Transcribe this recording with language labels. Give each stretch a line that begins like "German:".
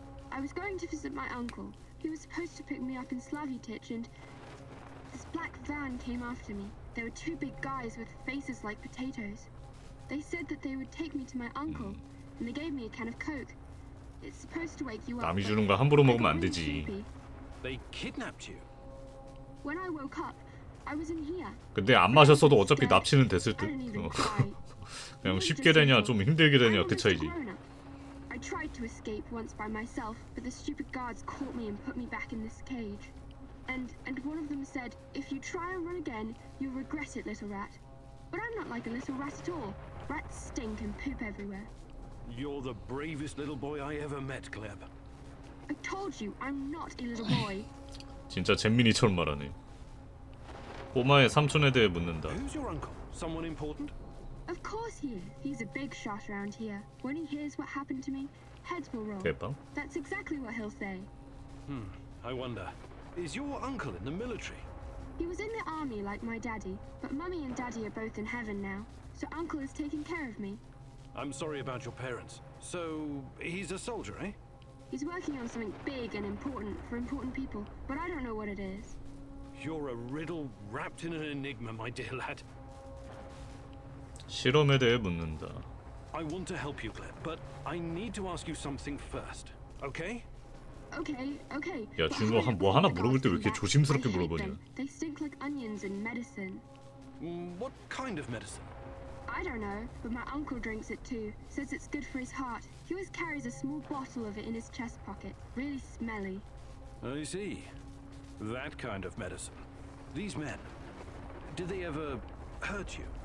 English: I was going to visit my uncle. He was supposed to pick me up in Slavutich, and this black van came after me. There were 2 big guys with faces like potatoes. They said that they would take me to my uncle, and they gave me a can of Coke. It's supposed to wake you up.
Korean: 남이 주는 거 함부로 먹으면 안 되지.
English: They kidnapped you. When I woke up, I was in here.
Korean: 근데 안 마셨어도 어차피 납치는 됐을 듯. 그냥 쉽게 되냐 좀 힘들게 되냐 그 차이지.
English: I tried to escape once by myself, but the stupid guards caught me and put me back in this cage. And one of them said, if you try and run again, you'll regret it, little rat. But I'm not like a little rat at all. Rats stink and poop everywhere. You're the bravest little boy I ever met, Gleb. I told you, I'm not a little boy.
Korean: 진짜 잼민이처럼 말하네. 꼬마의 삼촌에 대해 묻는다.
English: Who's your uncle? Someone important? Of course he is. He's a big shot around here. When he hears what happened to me, heads will roll.
Korean: 대빵?
English: That's exactly what he'll say. I wonder. Is your uncle in the military? He was in the army like my daddy, but Mummy and Daddy are both in heaven now, so Uncle is taking care of me. I'm sorry about your parents. So, he's a soldier, eh? He's working on something big and important for important people, but I don't know what it is. You're a riddle wrapped in an enigma, my dear lad.
Korean: 실험에 대해 묻는다.
English: I want to help you, Gleb, but I need to ask you something first, okay? Okay.
Korean: 야, 준호 뭐 하나 물어볼 때 왜 이렇게 조심스럽게 물어보냐?
English: They stink like onions in medicine. What kind of medicine? I don't know, but my uncle drinks it too. Says it's good for his heart. He always carries a small bottle of it in his chest pocket. Really smelly. I see. That kind of medicine. These men, did they ever hurt you?